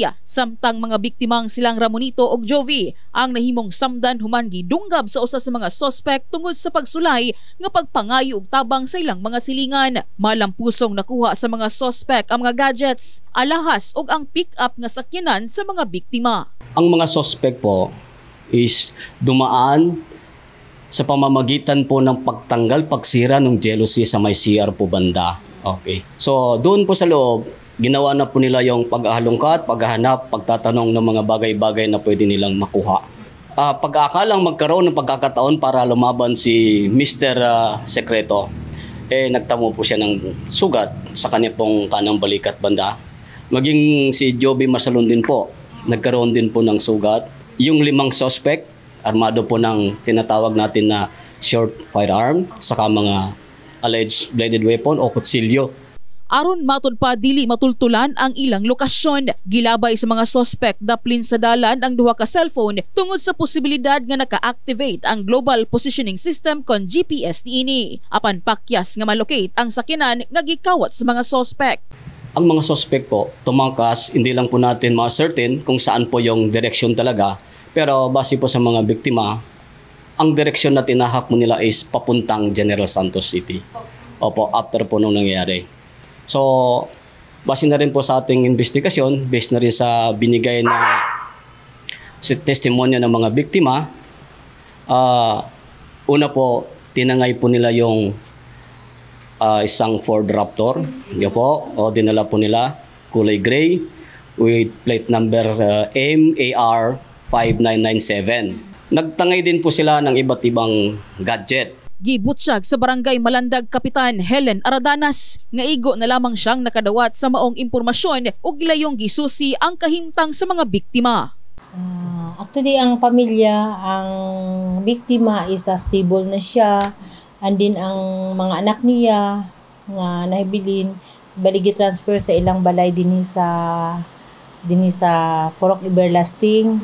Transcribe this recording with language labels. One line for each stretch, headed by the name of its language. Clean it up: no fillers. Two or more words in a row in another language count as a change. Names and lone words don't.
Cebuano: Samtang mga biktimang silang Ramonito ug Jovi ang nahimong samdan human gidunggab sa usa sa mga suspect tungod sa pagsulay nga pagpangayo og tabang sa ilang mga silingan. Malampusong nakuha sa mga suspect ang mga gadgets, alahas ug ang pick-up nga sakyanan sa mga biktima.
Filipino: Ang mga suspect po is dumaan sa pamamagitan po ng pagtanggal, pagsira ng jealousy sa may CR po banda. Okay. So doon po sa loob, ginawa na po nila yung pag-ahalungkat, paghahanap, pagtatanong ng mga bagay-bagay na pwede nilang makuha. Pag-aakalang magkaroon ng pagkakataon para lumaban si Mr. Secreto, nagtamo po siya ng sugat sa kanya pong kanang balikat banda. Maging si Joby Masalon din po, nagkaroon din po ng sugat. Yung 5 suspect, armado po ng tinatawag natin na
English: short firearm,
Filipino: saka mga
English: alleged bladed weapon
Filipino: o kutsilyo.
Cebuano: Aron matud pa dili matultulan ang ilang lokasyon, gilabay sa mga suspect daplin sa dalan ang duha ka cellphone tungod sa posibilidad nga naka-activate ang
English: Global Positioning System
Cebuano: kon GPS niini. Apan pakyas nga malocate ang sakyanan nga gikawat sa mga suspect.
Filipino: Ang mga suspect po tumangkas, hindi lang po natin ma-certain kung saan po yung direksyon talaga. Pero base po sa mga biktima, ang direksyon na tinahak mo nila is papuntang General Santos City. Opo, after po nung nangyari. So, base na rin po sa ating investigasyon, based na rin sa binigay na testimonya ng mga biktima, una po, tinangay po nila yung isang Ford Raptor. Yan po, o dinala po nila, kulay gray,
English: with plate number
Filipino: MAR 5997. Nagtangay din po sila ng iba't ibang gadget.
Cebuano: Gibutyag sa Barangay Malandag Kapitan Helen Aradanas nga igo na lamang siyang nakadawat sa maong impormasyon ug gilayong gisusi ang kahimtang sa mga biktima. Actually, ang pamilya, ang biktima is stable na siya, and din ang mga anak niya nga nahibilin baligi transfer sa ilang balay dinhi sa Purok Everlasting.